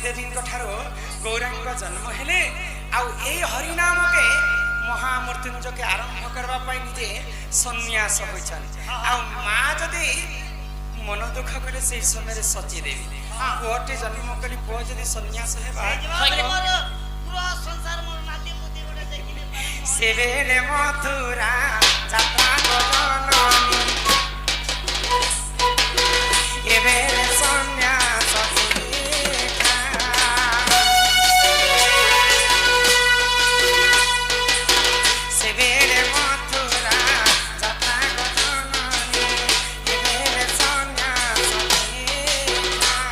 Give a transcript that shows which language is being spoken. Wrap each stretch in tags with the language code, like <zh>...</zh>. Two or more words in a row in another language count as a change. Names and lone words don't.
<or>ଦେବୀଙ୍କ ଠାରୁ ଗୌରାଙ୍ଗ ଜନ୍ମ ହେଲେ ଆଉ ଏଇ ହରିନାମକେ ମହାମୃତ୍ୟୁଞ୍ଜୟକେ ଆରମ୍ଭ କରିବା ପାଇଁ ନିଜେ ସନ୍ନ୍ୟାସ ହୋଇଛନ୍ତି। ଆଉ ମା ଯଦି ମନ ଦୁଃଖ କଲେ ସେଇ ସମୟରେ ସଚୀ ଦେବୀ ପୁଅଟେ ଜନ୍ମ କରି ପୁଅ ଯଦି ସନ୍ନ୍ୟାସ ହେବା ମୋର ପୂରା ସଂସାର ମୋର ନାତି ପୁତି ଗୋଟେ ଦେଖିନେ ପାରେ ସେବେଳେ ମଥୁରା ଯାତ୍ରା ଗଜନନୀ ଏବେ ସନ୍ନ୍ୟାସ ଦୀକ୍ଷା। ସେବେଳେ ମଥୁରା ଯାତ୍ରା ଗଜନନୀ ଏବେ ସନ୍ନ୍ୟାସ ଦୀକ୍ଷା।</or>